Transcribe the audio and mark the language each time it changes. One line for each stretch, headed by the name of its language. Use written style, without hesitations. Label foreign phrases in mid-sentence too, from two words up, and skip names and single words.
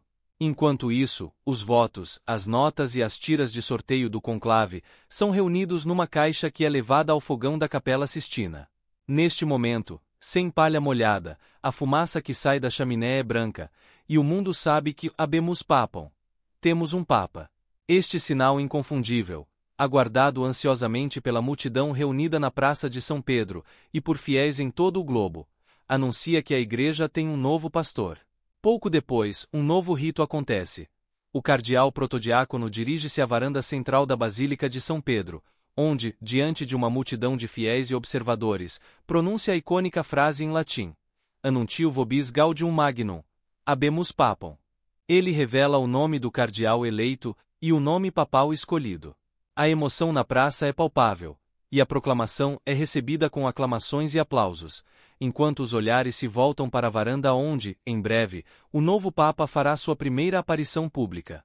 Portuguese: Enquanto isso, os votos, as notas e as tiras de sorteio do conclave são reunidos numa caixa que é levada ao fogão da Capela Sistina. Neste momento, sem palha molhada, a fumaça que sai da chaminé é branca, e o mundo sabe que
Latin: habemus papam.
Portuguese: Temos um Papa. Este sinal inconfundível, aguardado ansiosamente pela multidão reunida na Praça de São Pedro e por fiéis em todo o globo, anuncia que a Igreja tem um novo pastor. Pouco depois, um novo rito acontece. O cardeal protodiácono dirige-se à varanda central da Basílica de São Pedro, onde, diante de uma multidão de fiéis e observadores, pronuncia a icônica frase em latim:
Latin: Anuntio vobis gaudium magnum, habemus papam.
Portuguese: Ele revela o nome do cardeal eleito e o nome papal escolhido. A emoção na praça é palpável, e a proclamação é recebida com aclamações e aplausos, enquanto os olhares se voltam para a varanda onde, em breve, o novo Papa fará sua primeira aparição pública.